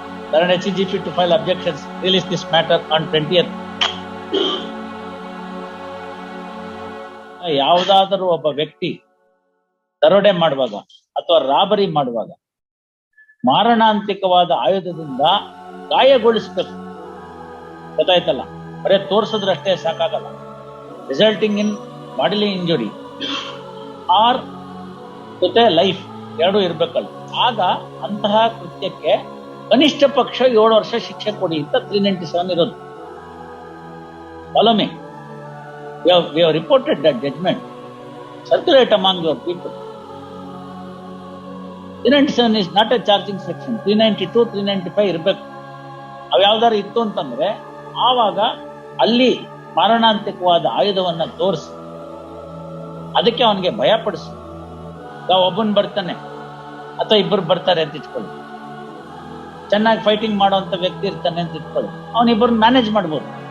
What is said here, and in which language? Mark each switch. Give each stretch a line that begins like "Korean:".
English: Current HEGP to file objections. Release this matter on 20th.
Kannada: ಯಾವುದಾದರೂ ಒಬ್ಬ ವ್ಯಕ್ತಿ ದರೋಡೆ ಮಾಡುವಾಗ ಅಥವಾ ರಾಬರಿ ಮಾಡುವಾಗ ಮಾರಣಾಂತಿಕವಾದ ಆಯುಧದಿಂದ ಗಾಯಗೊಳಿಸಬೇಕು. ಗೊತ್ತಾಯ್ತಲ್ಲ? ಬರೇ ತೋರಿಸಿದ್ರಷ್ಟೇ ಸಾಕಾಗಲ್ಲ.
English: resulting in bodily injury or ಜೊತೆ life
Kannada: ಎರಡೂ ಇರ್ಬೇಕಲ್ಲ. ಆಗ ಅಂತಹ ಕೃತ್ಯಕ್ಕೆ ಕನಿಷ್ಠ ಪಕ್ಷ 7 ವರ್ಷ ಶಿಕ್ಷೆ ಕೊಡಿ ಅಂತ 397 ಇರೋದು.
English: Follow me. We have reported that judgment. Circulate among your people. 397 is not a charging section.
Kannada: 392, 395 ಇರ್ಬೇಕು. ಅವು ಯಾವ್ದಾರು ಇತ್ತು ಅಂತಂದ್ರೆ ಆವಾಗ ಅಲ್ಲಿ ಮಾರಣಾಂತಿಕವಾದ ಆಯುಧವನ್ನ ತೋರಿಸಿ ಅದಕ್ಕೆ ಅವನಿಗೆ ಭಯ ಪಡಿಸು. ಒಬ್ಬನ್ ಬರ್ತಾನೆ ಅಥವಾ ಇಬ್ಬರು ಬರ್ತಾರೆ ಅಂತ ಇಟ್ಕೊಳ್ಳಿ, ಚೆನ್ನಾಗಿ ಫೈಟಿಂಗ್ ಮಾಡುವಂತ ವ್ಯಕ್ತಿ ಇರ್ತಾನೆ ಅಂತ ಇಟ್ಕೊಳ್ಳಿ, ಅವನಿಬ್ಬರನ್ನ ಮ್ಯಾನೇಜ್ ಮಾಡ್ಬೋದು.